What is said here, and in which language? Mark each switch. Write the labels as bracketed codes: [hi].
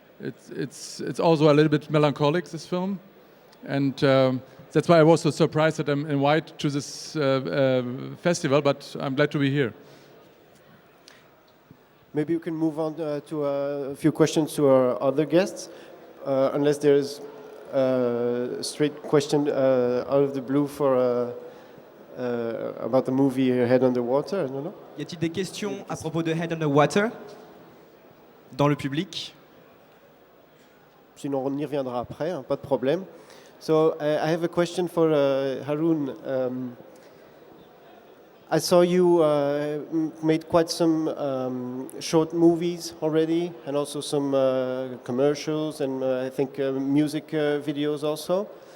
[en] It's also a little bit melancholic, this film, and that's why I was so surprised that I'm invited to this festival, but I'm glad to be here. Maybe we can move on to a few questions to our other guests, unless there's a straight question out of the blue for about the movie Head on the Water. I don't know. [fr] Y a-t-il des questions à propos de Head on the Water dans le public? Sinon, on y reviendra après, hein, pas de problème. [en] So I have a question for Harun. I saw you made quite some short movies already, and also some commercials, and I think music videos also.